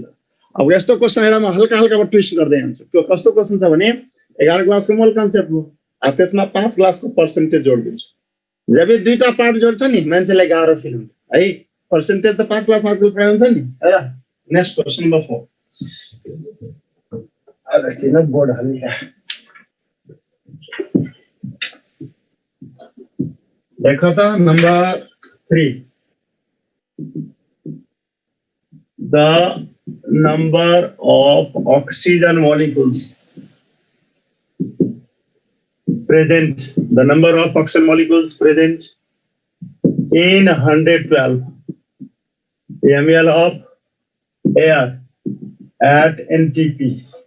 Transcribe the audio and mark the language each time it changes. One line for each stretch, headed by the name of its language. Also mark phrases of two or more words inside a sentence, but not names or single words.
Nepali: अब यस्तो क्वेसन हेर, म हल्का हल्का ट्विस्ट गर्दै जान्छु। त्यो कस्तो क्वेसन छ भने 11 क्लासको मूल कन्सेप्ट हो। त्यसमा 5 क्लासको पर्सेन्टेज जोडिदिन्छु। जब यो दुईटा पार्ट जोड्छ नि मान्छेलाई गाह्रो फिल हुन्छ है। पर्सेन्टेज त 5 क्लासमा पुरा हुन्छ नि। हेर
English: next question number
Nepali: 4। अब किन बोर्ड हालिया? देखो त नंबर 3,
English: the number of oxygen molecules present, the number of oxygen molecules present in 112 ml of air at NTP,